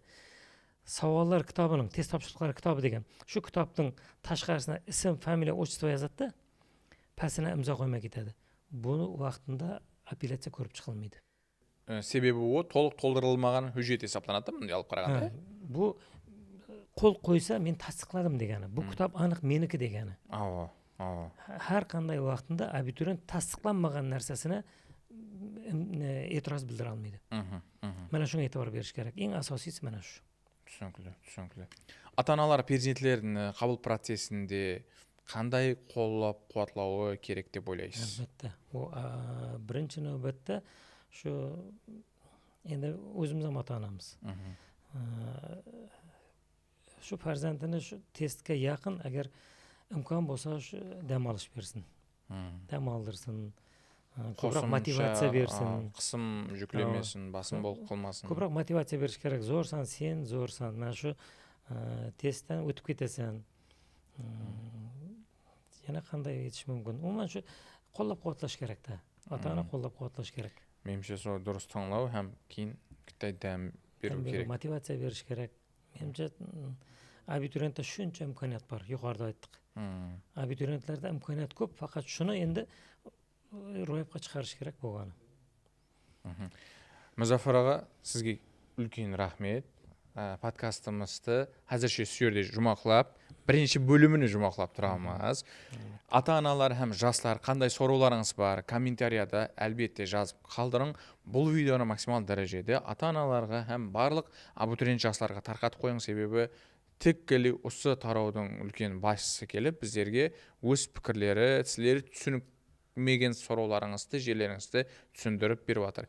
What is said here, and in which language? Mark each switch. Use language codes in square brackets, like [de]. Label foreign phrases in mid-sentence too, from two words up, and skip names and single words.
[kaa] Сауалар кітабының, тест тапшырықлары кітабы деген, шу кітаптың ташқарысына ісім, фамилия, отчество yazады, пәсіне имза қоймай кетеді. Бұны уақытында апелляция көріп шығылмайды. Себебі о толық толтырылмаған hüccet есептеледі мындай алып қарағанда. Бұл қол қойса мен тасдиқладым дегені. Бұл кітап анық менікі дегені. [uz] Har qanday [kaa] уақытында абитуриент тасдиқланмаған нәрсесіне etiraz білдіре алмайды. [uz] Mana shunga e'tibor berish kerak. Eng asosiysi mana shu. [kaa] Түсінікті. Ата-аналар перзентлерін қабыл процесінде қандай қолдап қуатлауы керек деп ойлайсыз? Әлбетте. Бірінші нәубетте шу енді өзіміз ата-анамыз. [uz] Шу farzandini шу testga yaqin agar imkon bo'lsa shu dam olish bersin. Dam oldirsin. Ko'proq motivatsiya bersin. [kaa] Qism жүклемесін, басым болып қалмасын. [uz] Ko'proq motivatsiya berish kerak. Zo'rsan, sen zo'rsan. Mana shu testdan o'tib ketasan. Yana qanday yetish mumkin? Umuman shu qo'llab-quvvatlash kerak-da. Ota-ona qo'llab-quvvatlash kerak. [kaa] Menimcha сол дұрыс таңлау һәм кейін дәм беру керек. [uz] Motivatsiya berish kerak. Menimcha abiturientda shuncha imkoniyat bor, yuqorida aytdik. Abiturientlarda imkoniyat ko'p, faqat shuni endi ro'yobga chiqarish kerak bo'lgani. [kaa] Muzaffar aға, sizге үлкен рахмет. Подкастымызды әзірше сүйерде жұмақлап, бірінші бөліміні жұмақлап тұрамыз. Ата-аналар һәм жастар қандай сорауларыңыз бар, комментарияда әлбетте жазып қалдырың. Бұл видеоны максимал дәрежеде ата-аналарға һәм барлық абитуриент жастарға тарқатып қойың, себебі тіккілі осы тараудың үлкен басшысы келіп, біздерге өз пікірлері, сіздер түсінікмеген сорауларыңызды, жерлеріңізді түсіндіріп беріп жатыр.